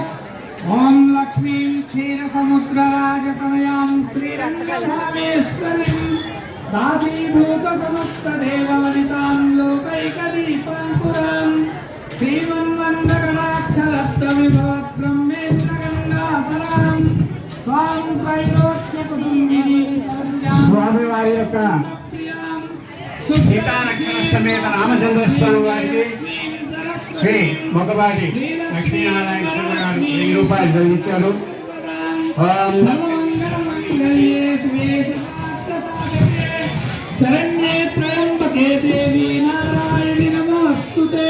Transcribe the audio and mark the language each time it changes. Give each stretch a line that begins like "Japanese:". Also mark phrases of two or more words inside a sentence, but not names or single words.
Sanskrit: ओम लक्ष्मीं क्षीरसमुद्रराजतनयां श्रीरङ्गधामेश्वरीं दासीभूतसमस्तदेववनितां लोकैकदीपं पुरां श्रीमन्मन्दकटाक्षरत्नविभवब्रह्मेन्द्रगङ्गाधरां स्वां त्रैलोक्यकुटुम्बिनीं
Telugu: స్వామి వారి యొక్క సీతాలక్ష్మణ సమేత రామచంద్ర స్వామి వారికి శ్రీ మొగబాటి లక్ష్మీనారాయణ శర్మ గారు 1000 రూపాయలు చదివించారు.
Sanskrit: శరణ్యే త్రయంబకే దేవి నారాయణి నమోస్తుతే.